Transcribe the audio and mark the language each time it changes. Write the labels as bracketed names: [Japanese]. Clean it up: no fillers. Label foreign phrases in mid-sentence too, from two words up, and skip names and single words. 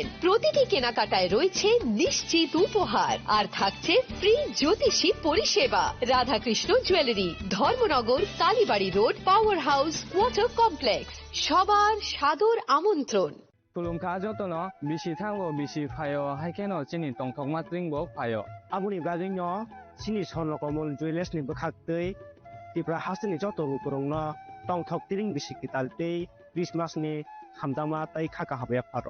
[Bangla] প্রতিটি কেনাকাটায় রয়েছে নিশ্চিত উপহার, আর থাকছে ফ্রি জ্যোতিষী পরিষেবা। রাধাকৃষ্ণ জুয়েলারি, ধর্মনগর, কালীবাড়ি রোড, পাওয়ার হাউস, ওয়াটার কমপ্লেক্স। সবার সাদর আমন্ত্রণ। [Kok Borok] তুলুমকা যতন বিসি থাঙ্গো বিসি ফায়ো হাইকেনো চিনি টংথক মাত্রিংবো ফায়ো। Abuni gadingno sini sonlokomol jewelers ni bokhaktei tipra hasini joto rukurongno tongthok tiring bisikitaltei Christmas ni hamdama tai khaka habya pharo.